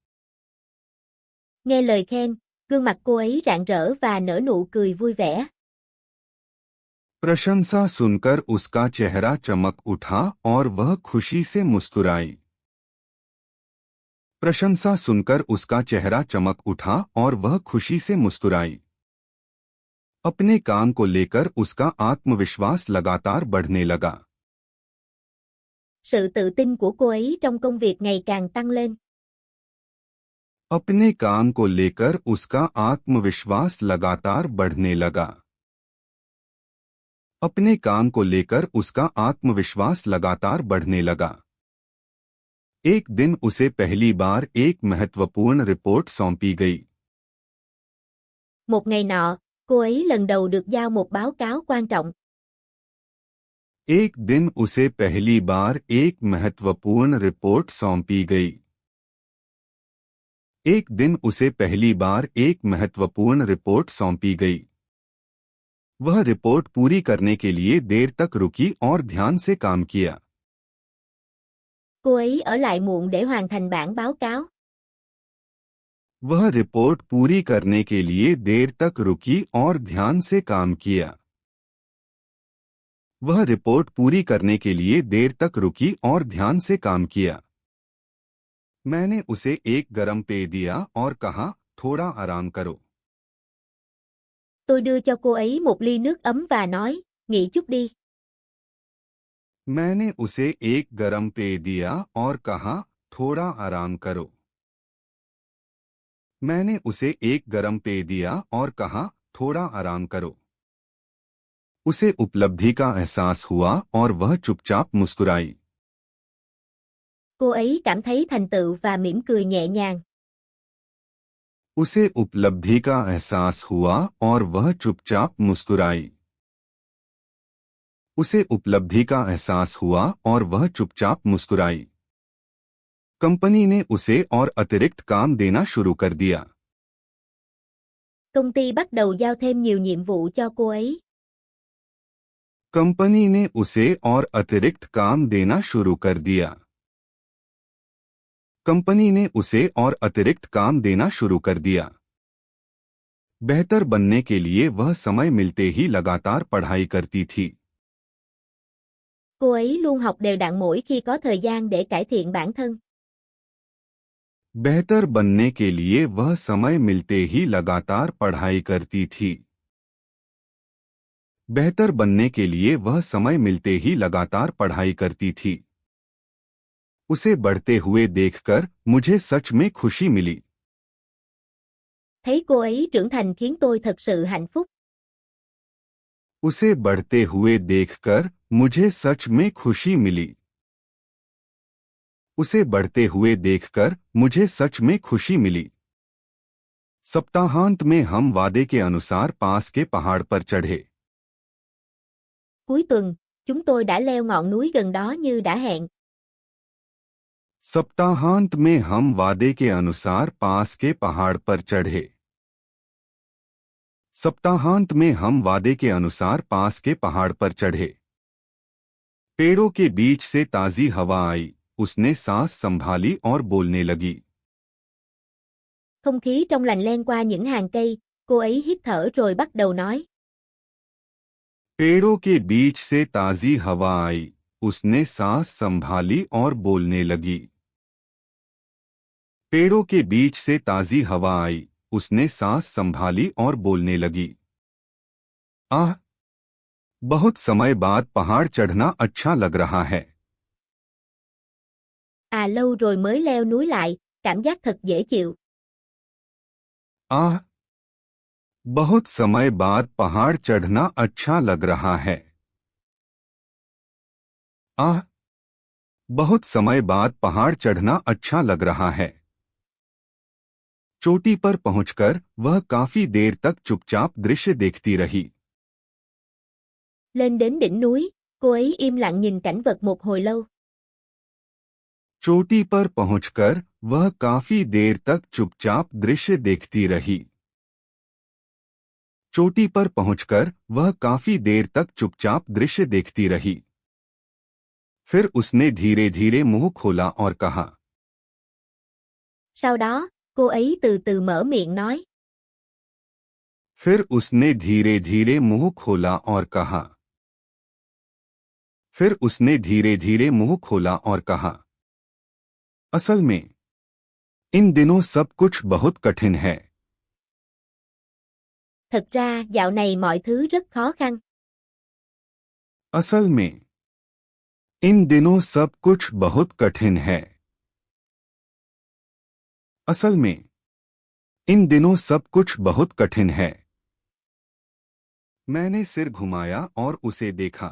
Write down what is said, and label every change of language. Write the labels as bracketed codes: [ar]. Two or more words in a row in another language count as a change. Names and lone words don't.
[vi] Nghe lời khen, gương mặt cô ấy rạng rỡ và nở nụ cười vui vẻ. [hi] प्रशंसा सुनकर उसका चेहरा चमक उठा और वह खुशी से मुस्कुराई। प्रशंसा सुनकर उसका चेहरा चमक उठा और वह खुशी से मुस्कुराई। अपने काम को लेकर उसका आत्मविश्वास लगातार बढ़ने लगा। [vi] Sự tự tin của cô ấy trong công việc ngày càng tăng lên. [hi] अपने काम को लेकर उसका आत्मविश्वास लगातार बढ़ने लगा। अपने काम को लेकर उसका आत्मविश्वास लगातार बढ़ने लगा। एक दिन उसे पहली बार एक महत्वपूर्ण रिपोर्ट सौंपी गई। [vi] Một ngày nọ, cô ấy lần đầu được giao một báo cáo quan trọng. [hi] एक दिन उसे पहली बार एक महत्वपूर्ण रिपोर्ट सौंपी गई। एक दिन उसे पहली बार एक महत्वपूर्ण रिपोर्ट सौंपी गई। वह रिपोर्ट पूरी करने के लिए देर तक रुकी और ध्यान से काम किया। [vi] Cô ấy ở lại muộn để hoàn thành bản báo cáo. [hi] वह रिपोर्ट पूरी करने के लिए देर तक रुकी और ध्यान से काम किया। वह रिपोर्ट पूरी करने के लिए देर तक रुकी और ध्यान से काम किया। मैंने उसे एक गर्म पेय दिया और कहा, थोड़ा आराम करो। [vi] Tôi đưa cho cô ấy một ly nước ấm và nói, nghỉ chút đi. [hi] मैंने उसे एक गर्म पेय दिया और कहा, थोड़ा आराम करो। मैंने उसे एक गर्म पेय दिया और कहा, थोड़ा आराम करो। उसे उपलब्धि का एहसास हुआ और वह चुपचाप मुस्कुराई। [vi] Cô ấy cảm thấy thành tựu và mỉm cười nhẹ nhàng. [hi] उसे उपलब्धि का एहसास हुआ और वह चुपचाप मुस्कुराई। उसे उपलब्धि का एहसास हुआ और वह चुपचाप मुस्कुराई। कंपनी ने उसे और अतिरिक्त काम देना शुरू कर दिया। [vi] Công ty bắt đầu giao thêm nhiều nhiệm vụ cho cô ấy. [hi] कंपनी ने उसे और अतिरिक्त काम देना शुरू कर दिया। कंपनी ने उसे और अतिरिक्त काम देना शुरू कर दिया। बेहतर बनने के लिए वह समय मिलते ही लगातार पढ़ाई करती थी। [vi] Cô ấy luôn học đều đặn mỗi khi có thời gian để cải thiện bản thân. [hi] बेहतर बनने के लिए वह समय मिलते ही लगातार पढ़ाई करती थी। बेहतर बनने के लिए वह समय मिलते ही लगातार पढ़ाई करती थी। उसे बढ़ते हुए देखकर मुझे सच में खुशी मिली। [vi] Thấy cô ấy trưởng thành khiến tôi thật sự hạnh phúc. [hi] उसे बढ़ते हुए देखकर मुझे सच में खुशी मिली। उसे बढ़ते हुए देखकर मुझे सच में खुशी मिली। सप्ताहांत में हम वादे के अनुसार पास के पहाड़ पर चढ़े। [vi] Cuối tuần, chúng tôi đã leo ngọn núi gần đó như đã hẹn. [hi] सप्ताहांत में हम वादे के अनुसार पास के पहाड़ पर चढ़े। सप्ताहांत में हम वादे के अनुसार पास के पहाड़ पर चढ़े। पेड़ों के बीच से ताजी हवा आई, उसने सांस संभाली और बोलने लगी। [vi] Không khí trong lành len qua những hàng cây, cô ấy hít thở rồi bắt đầu nói. [hi] पेड़ों के बीच से ताजी हवा आई, उसने सांस संभाली और बोलने लगी। पेड़ों के बीच से ताजी हवा आई, उसने सांस संभाली और बोलने लगी। आह! बहुत समय बाद पहाड़ चढ़ना अच्छा लग रहा है। [vi] À lâu rồi mới leo núi lại, cảm giác thật dễ chịu. [hi] आह! बहुत समय बाद पहाड़ चढ़ना अच्छा लग रहा है। आह! बहुत समय बाद पहाड़ चढ़ना अच्छा लग रहा है। चोटी पर पहुंचकर वह काफी देर तक चुपचाप दृश्य देखती रही। [vi] Lên đến đỉnh núi, cô ấy im lặng nhìn cảnh vật một hồi lâu. [hi] चोटी पर पहुंचकर वह काफी देर तक चुपचाप दृश्य देखती रही। चोटी पर पहुंचकर वह काफी देर तक चुपचाप दृश्य देखती रही। फिर उसने धीरे धीरे मुंह खोला और कहा। [vi] Sau đó, cô ấy từ từ mở miệng nói. [hi] फिर उसने धीरे धीरे मुंह खोला और कहा। फिर उसने धीरे धीरे मुंह खोला और कहा। असल में इन दिनों सब कुछ बहुत कठिन है। [vi] Thực ra dạo này mọi thứ rất khó khăn. [hi] असल में इन दिनों सब कुछ बहुत कठिन है। असल में इन दिनों सब कुछ बहुत कठिन है। मैंने सिर घुमाया और उसे देखा।